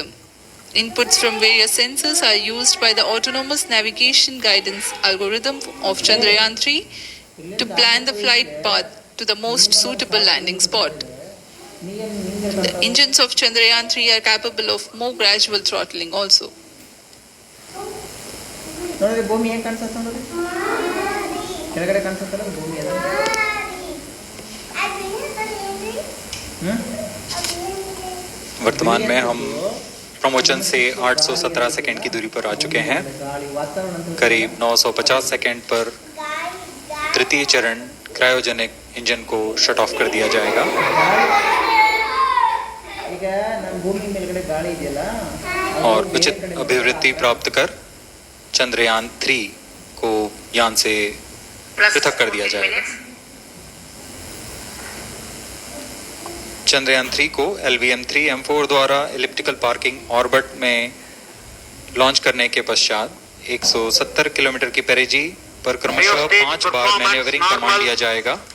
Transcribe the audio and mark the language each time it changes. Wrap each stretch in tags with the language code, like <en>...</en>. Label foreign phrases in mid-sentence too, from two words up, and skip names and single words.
<en>Inputs from various sensors are used by the autonomous navigation guidance algorithm of Chandrayaan 3 to plan the flight path to the most suitable landing spot. The engines of Chandrayaan 3 are capable of more gradual throttling also.</en> <kn>ನೋಡಿದ್ರೆ ಭೂಮಿ ಹೆಂಗ್ ಕಾಣಿಸುತ್ತೆ ನೋಡ್ರಿ, ಕೆಳಗಡೆ ಕಾಣಿಸುತ್ತಲ್ಲ ಭೂಮಿ ಅದ.</kn> <hi>वर्तमान में हम प्रमोशन से 817 सेकंड की दूरी पर आ चुके हैं।</hi> <kn>ಗಾಳಿ ವಾತಾವರಣ ಅಂತ</kn> <hi>करीब 950 सेकंड पर तृतीय चरण क्रायोजेनिक इंजन को</hi> <en>shut off</en> <hi>कर दिया जाएगा।</hi> <kn>ಈಗ ನಮ್ಮ ಭೂಮಿ ಮೇಲ್ಗಡೆ ಗಾಳಿ ಇದೆಯಲ್ಲ,</kn> <hi>और उचित अभिवृद्धि प्राप्त कर चंद्रयान 3 को यान से</hi> <en>Plus</en> <hi>पृथक कर दिया 14 जाएगा।</hi> <en>minutes.</en> <hi>चंद्रयान 3 को LVM-3 M4 द्वारा</hi> <en>elliptical parking orbit</en> <hi>में लॉन्च करने के पश्चात 170 किलोमीटर की पेरिजी पर क्रमशः 5 बार</hi> <en>maneuvering command</en> <hi>दिया जाएगा।</hi>